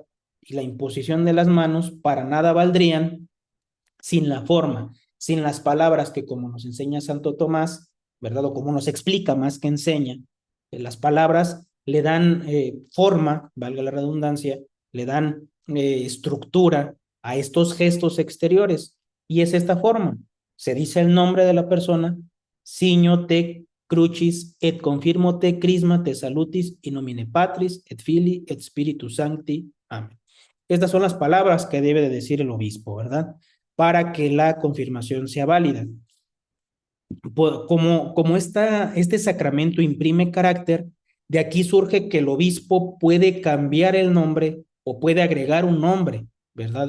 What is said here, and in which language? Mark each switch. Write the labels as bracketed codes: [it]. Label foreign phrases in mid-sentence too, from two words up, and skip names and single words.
[es] Y la imposición de las manos para nada valdrían sin la forma, sin las palabras que como nos enseña Santo Tomás, ¿verdad? O como nos explica más que enseña, las palabras le dan forma, valga la redundancia, le dan estructura a estos gestos exteriores. Y es esta forma. Se dice el nombre de la persona, [la] signo te crucis et confirmo te crisma te salutis in nomine Patris et Filii et Spiritus Sancti. [es] Amén. Estas son las palabras que debe de decir el obispo, ¿verdad? Para que la confirmación sea válida. Como este sacramento imprime carácter, de aquí surge que el obispo puede cambiar el nombre o puede agregar un nombre, ¿verdad?